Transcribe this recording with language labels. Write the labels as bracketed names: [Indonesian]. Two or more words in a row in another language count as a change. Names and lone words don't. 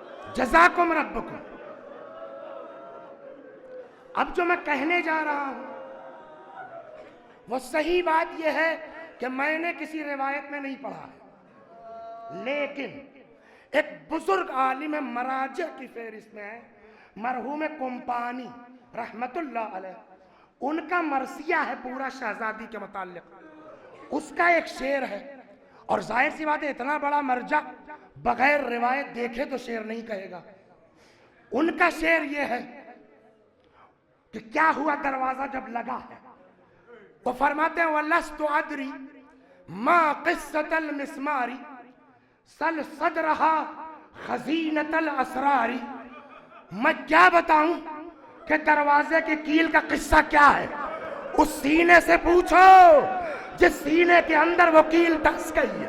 [Arabic] جزاكم ربكم. [Hindi] अब जो मैं कहने जा रहा हूं वो सही बात यह है कि मैंने किसी रिवायत में नहीं पढ़ा है, लेकिन एक बुजुर्ग आलिम मराज की फेहरिस्त में है, मरहूम कुम्पानी [Arabic] رحمة الله عليه, [Hindi] उनका मरसिया है पूरा शहजादी के मुताल्लिक। उसका एक शेर है, और जाहिर सी बात है इतना बड़ा मर्जा बगैर रिवायत देखे तो शेर नहीं कहेगा। उनका शेर ये है कि क्या हुआ दरवाजा जब लगा है, वो फरमाते हैं [Arabic] ولست أدري ما قصة المسمار سل صدرها خزينة الأسرار. [Hindi] मैं क्या बताऊं कि दरवाजे की कील का किस्सा क्या है, उस सीने से पूछो जिस सीने के अंदर वो कील धंस गई है।